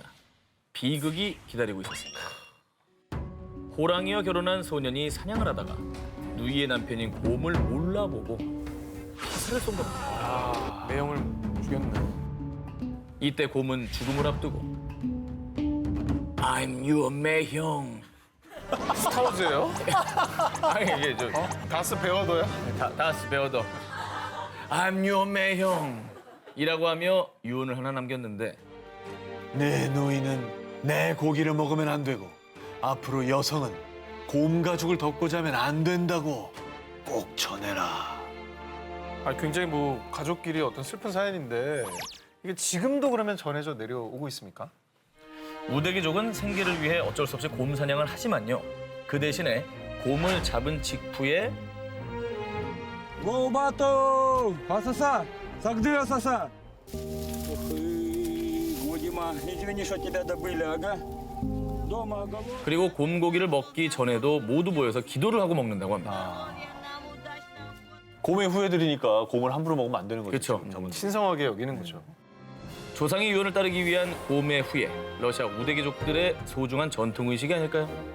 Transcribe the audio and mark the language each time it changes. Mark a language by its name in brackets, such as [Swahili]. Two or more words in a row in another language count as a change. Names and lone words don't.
[Korean] 비극이 기다리고 있었습니다. 호랑이와 결혼한 소년이 사냥을 하다가 누이의 남편인 곰을 몰라보고 화살을 쏜 겁니다. 매형을 죽였네. 이때 곰은 죽음을 앞두고 [English] I'm your [Korean] 매형. 스타워즈예요? 아니 이게 저 다스 베어더야? 다스 베어더. [English] I'm your [Korean] 매형이라고 하며 유언을 하나 남겼는데 내 노인은 내 고기를 먹으면 안 되고 앞으로 여성은 곰 가죽을 덮고 자면 안 된다고 꼭 전해라. 굉장히 뭐 가족끼리 어떤 슬픈 사연인데 이게 지금도 그러면 전해져 내려오고 있습니까? 우데기족은 생계를 위해 어쩔 수 없이 곰 사냥을 하지만요. 그 대신에 곰을 잡은 직후에 Голубатов! Асаса! Сагды, Асаса! [Russian] Ух ты, Годима, извини, что тебя добыли, ага. Дома оговор. [Korean] 그리고 곰 고기를 먹기 전에도 모두 모여서 기도를 하고 먹는다고 합니다. 곰의 후예들이니까 곰을 함부로 먹으면 안 되는 거죠. 그쵸. 지금 저분. 신성하게 여기는 거죠. 조상의 유언을 따르기 위한 곰의 후예, 러시아 우데기족들의 소중한 전통의식이 아닐까요?